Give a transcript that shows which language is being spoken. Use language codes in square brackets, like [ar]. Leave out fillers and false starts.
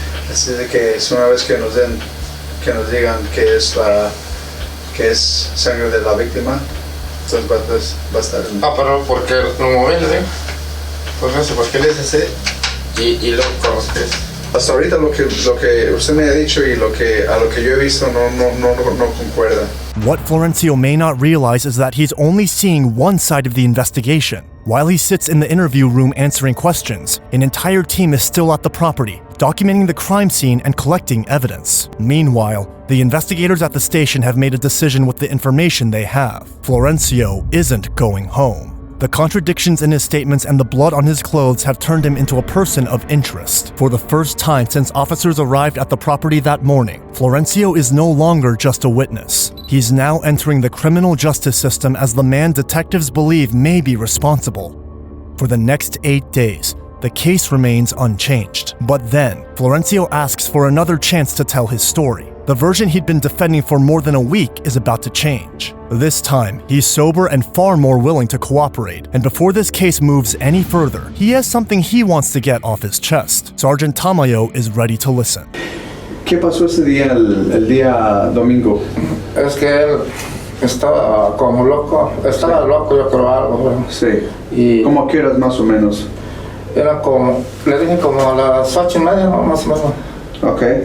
[es] Así de que es una vez que nos digan que es sangre de la víctima, entonces va a estar en... pero porque lo moví, le digo. Pues no sé por qué le dice así y luego con los pies. Hasta ahorita lo que usted me ha dicho y a lo que yo he visto no concuerda. [en] What Florencio may not realize is that he's only seeing one side of the investigation. While he sits in the interview room answering questions, an entire team is still at the property, documenting the crime scene and collecting evidence. Meanwhile, the investigators at the station have made a decision with the information they have. Florencio isn't going home. The contradictions in his statements and the blood on his clothes have turned him into a person of interest. For the first time since officers arrived at the property that morning, Florencio is no longer just a witness. He's now entering the criminal justice system as the man detectives believe may be responsible. For the next 8 days, the case remains unchanged. But then, Florencio asks for another chance to tell his story. The version he'd been defending for more than a week is about to change. This time, he's sober and far more willing to cooperate. And before this case moves any further, he has something he wants to get off his chest. Sergeant Tamayo is ready to listen. [es] ¿Qué pasó ese día, el día domingo? Es que él estaba como loco, estaba loco yo creo algo. ¿No? Sí. Y ¿Cómo a qué horas más o menos? Era como, le dije como a las 8:30, ¿no? Más o menos. Ok.